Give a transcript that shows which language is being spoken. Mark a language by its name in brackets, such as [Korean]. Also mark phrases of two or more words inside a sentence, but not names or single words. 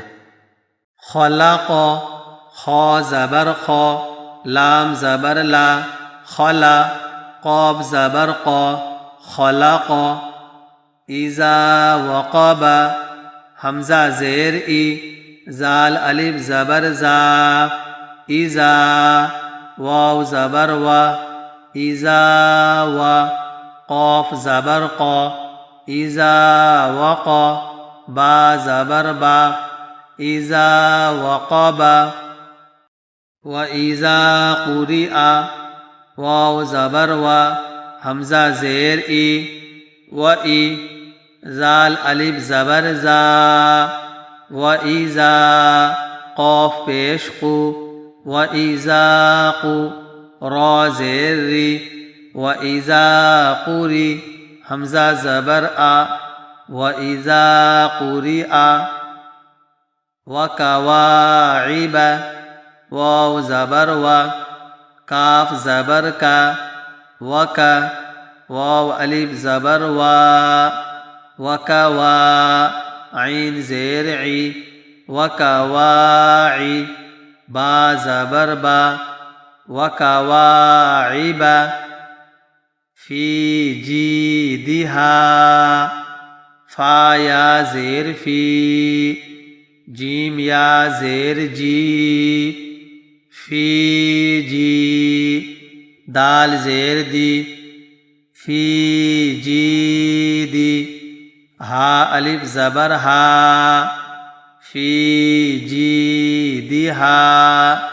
[Urdu] خلق، خا زبر خا، لام زبر لا، خلا، قاف زبر قا، خلق۔ [Arabic] اذا وقب، [Urdu] حمزہ زیر ای، زال الف زبر زا، اذا، واو زبر و، [Arabic] اذا و، [Urdu] قاف زبر قا، [Arabic] اذا وقا، [Urdu] با زبر با، [Arabic] اذا وقب۔ و اذا قرئ، [Urdu] واو زبر و، حمزہ زیر ای، [Arabic] و ای، [Urdu] زال الف زبر زا، [Arabic] و ایزا، [Urdu] قاف پیش قو، [Arabic] و ایزا قو، [Urdu] را زیر ری، [Arabic] و ایزا قری، [Urdu] حمزہ زبر آ، [Arabic] و ایزا قرئ۔ و کواعب، [Urdu] واو زبر و، کاف زبر کا، وک، واو الف زبر وا، وکوا، عین زیر عی، وکواعی، با زبر با، وکواعب۔ [Arabic] فی جیدہا، [Urdu] فا یا زیر فی، جیم یا زیر جی، [Arabic] فی جی، [Urdu] دال زیر دی، [Arabic] فی جی دی، [Urdu] ہا الف زبر ہا، [Arabic] فی جی دی ہا۔